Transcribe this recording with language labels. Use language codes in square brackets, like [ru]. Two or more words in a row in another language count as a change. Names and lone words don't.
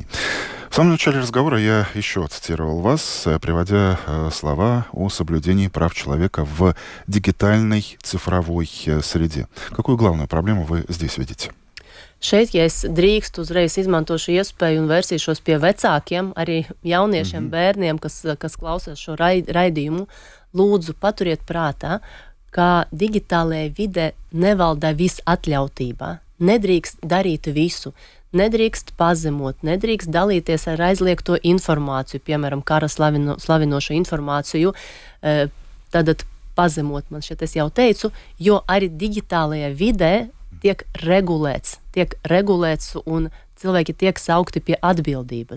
[ru] В самом начале разговора я еще цитировал вас, приводя слова о соблюдении прав человека в дигитальной цифровой среде. Какую главную проблему вы здесь видите? [lv] Šeit, ja es drīkstu, uzreiz izmantošu iespēju un vērsīšos pie vecākiem, arī jauniešiem, bērniem, kas klausās šo raidījumu, lūdzu paturiet prātā, ka digitālajā vidē nevalda visatļautība. Nedrīkst darīt visu, nedrīkst pazemot, nedrīkst dalīties ar aizliegto informāciju, piemēram, kara slavinošu informāciju, tad pazemot, man šeit es jau teicu, jo arī digitālajā vidē tiek regulēts un cilvēki tiek saukti pie atbildības.